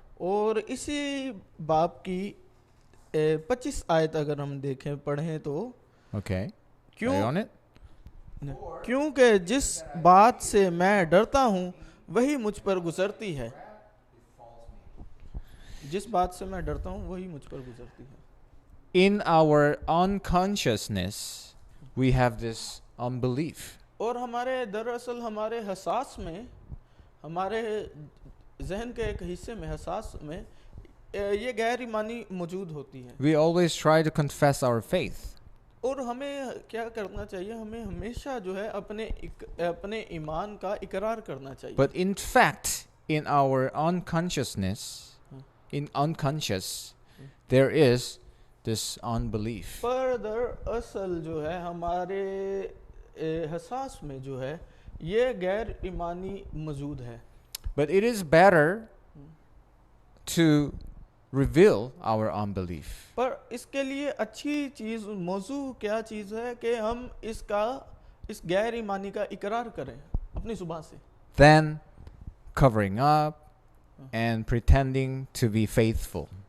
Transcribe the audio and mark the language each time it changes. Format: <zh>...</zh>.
<hi>और इसी बाब की 25 आयत अगर हम देखें पढ़ें तो</hi> <en>Okay.</en> <hi>क्यों</hi> <en>Are you on it?</en> <hi>क्योंकि जिस बात से मैं डरता हूँ वही मुझ पर गुजरती है। जिस बात से मैं डरता हूँ वही मुझ पर गुजरती है।</hi> <en>In our unconsciousness, we have this unbelief.</en> <hi>और हमारे दरअसल हमारे हसास में, हमारे जहन के एक हिस्से में, हसास में ये गैर ईमानी मौजूद होती है।</hi> <en>We always try to confess our faith.</en> <hi>और हमें क्या करना चाहिए? हमें हमेशा जो है अपने ईमान का इकरार करना चाहिए।</hi> <en>But in fact, in our unconsciousness, in unconscious, there is this unbelief.</en> <hi>पर दरअसल जो है हमारे हसास में जो है ये गैर ईमानी मौजूद है।</hi> <en>But it is better to reveal our unbelief.</en> <hi>पर इसके लिए अच्छी चीज़, मौजू क्या चीज़ है कि हम इस गैर ईमानी का इकरार करें अपनी जुबान से,</hi> <en>Than covering up and pretending to be faithful.</en>